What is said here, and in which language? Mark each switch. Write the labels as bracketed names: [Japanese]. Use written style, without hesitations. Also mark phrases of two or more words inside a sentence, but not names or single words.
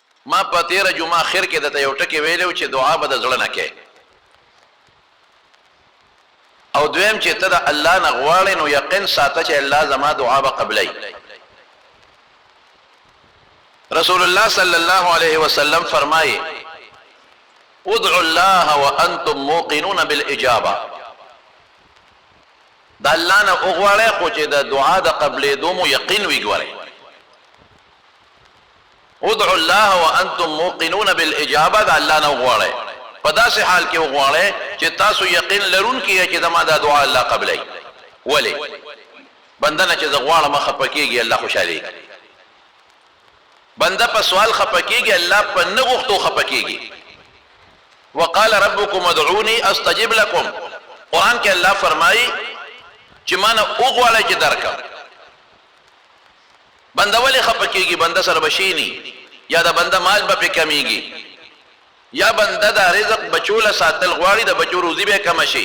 [Pashto] ما په تیره جمعه اخر کې درته یو ټکی ویلو چې دعا به د زړه نه کوې، او دویم چې ته د الله نه غواړې نو یقین ساته چې الله زما دعا به قبلوي. [Arabic] رسول الله صلی الله علیه وسلم فرمایي ادعوا الله وانتم موقنون بالاجابه، [Pashto] د الله نه وغواړئ خو چې د دعا د قبلېدو مو یقین وي. [Arabic] ګورئ ادعوا الله وانتم موقنون بالاجابه، [Pashto] د الله نه وغواړئ په داسې حال کې وغواړئ چې تاسو یقین لرونکي یې چې زما دا دعا الله قبلوي. ولې بنده نه چې زه غواړم خفه کېږي الله خوشحالېږي، بنده په سوال خفه کېږي الله په نه غوښتو خفه کېږي. [Arabic] وقال ربكم ادعوني استجب لكم، [Pashto] قرآن کې الله فرمایي چې ما نه وغواړئ چې درکړم. بنده ولې خفه کېږي؟ بنده سره بشینی یا د بنده مال به پې کمیږي، یا بنده د رزق بچوله ساتل غواړي، د بچو روزي به کم شي.